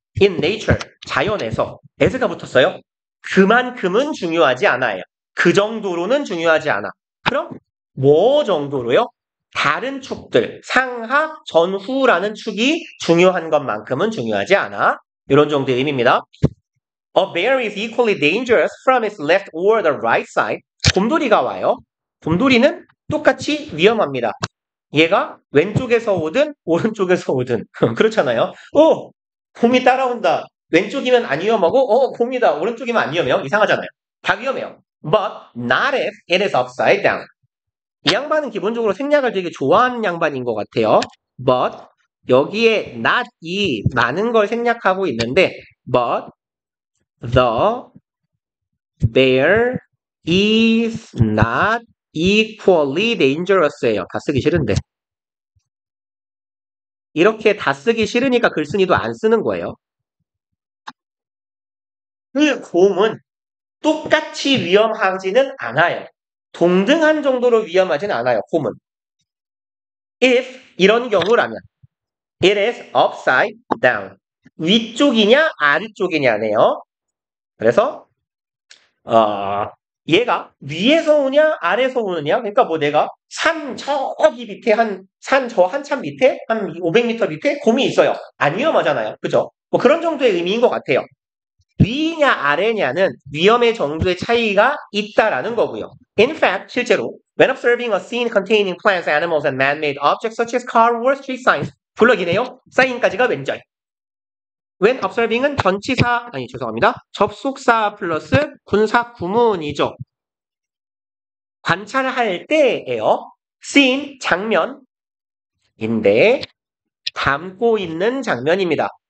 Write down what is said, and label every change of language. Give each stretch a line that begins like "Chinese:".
English: in nature,
Korean: 자연에서 as가 붙었어요. 그만큼은 중요하지 않아요. 그 정도로는 중요하지 않아. 그럼 뭐 정도로요? 다른 축들, 상하, 전후라는 축이 중요한 것만큼은 중요하지 않아. 이런 정도의 의미입니다.
English: A bear is equally dangerous from its left or the right side.
Korean: 곰돌이가 와요. 곰돌이는 똑같이 위험합니다. 얘가 왼쪽에서 오든 오른쪽에서 오든 그렇잖아요. 곰이 따라온다. 왼쪽이면 안 위험하고 곰이다. 오른쪽이면 안 위험해요. 이상하잖아요. 다 위험해요.
English: But not if it is upside down.
Korean: 이 양반은 기본적으로 생략을 되게 좋아하는 양반인 것 같아요.
English: But 여기에 not
Korean: 이 많은 걸 생략하고 있는데,
English: but the bear is not equally dangerous
Korean: 예요. 다 쓰기 싫은데. 이렇게 다 쓰기 싫으니까 글쓴이도 안 쓰는 거예요. 그 곰은 똑같이 위험하지는 않아요. 동등한 정도로 위험하지는 않아요. 곰은.
English: If
Korean: 이런 경우라면
English: it is upside down.
Korean: 위쪽이냐 아래쪽이냐네요. 그래서 얘가 위에서 오냐 아래에서 오느냐. 그러니까 뭐 내가 산 저기 밑에 산 저 한참 밑에 한 500m 밑에 곰이 있어요. 안 위험하잖아요. 그죠? 뭐 그런 정도의 의미인 것 같아요. 위냐 아래냐는 위험의 정도의 차이가 있다라는 거고요.
English: In fact,
Korean: 실제로
English: when observing a scene containing plants, animals, and man-made objects such as car or street signs,
Korean: 블럭이네요. 사인까지가 왼절.
English: when observing
Korean: 은 전치사, 접속사 플러스 군사 구문이죠. 관찰할 때예요. scene, 장면인데 담고 있는 장면입니다.